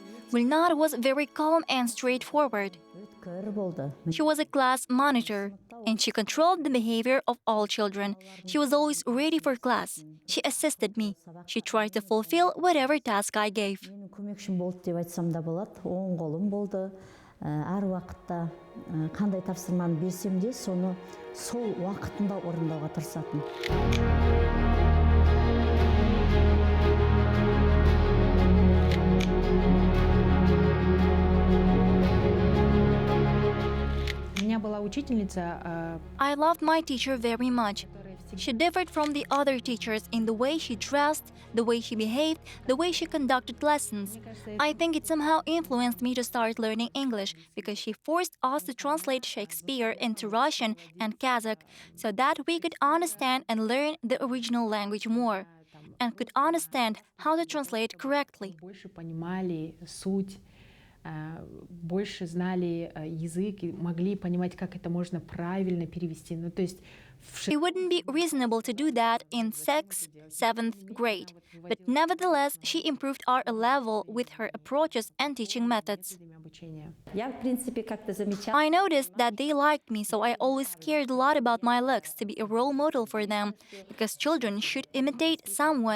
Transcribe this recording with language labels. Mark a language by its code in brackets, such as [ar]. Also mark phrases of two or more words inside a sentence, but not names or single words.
[en] Gulnar was very calm and straightforward. She was a class monitor, and she controlled the behavior of all children. She was always ready for class. She assisted me. She tried to fulfill whatever task I gave. [kk] Әр уақытта қандай тапсырманы берсем де, соны сол уақытында орындауға тырысатын. [en] I loved my teacher very much. She differed from the other teachers in the way she dressed, the way she behaved, the way she conducted lessons. I think it somehow influenced me to start learning English because she forced us to translate Shakespeare into Russian and Kazakh so that we could understand and learn the original language more and could understand how to translate correctly. [ru] Больше знали язык и могли понимать, как это можно правильно перевести. Ну, то есть [en] It wouldn't be reasonable to do that in 6th, 7th grade, but nevertheless, she improved our level with her approaches and teaching methods. I noticed that they liked me, so I always cared a lot about my looks to be a role model for them, because children should imitate someone.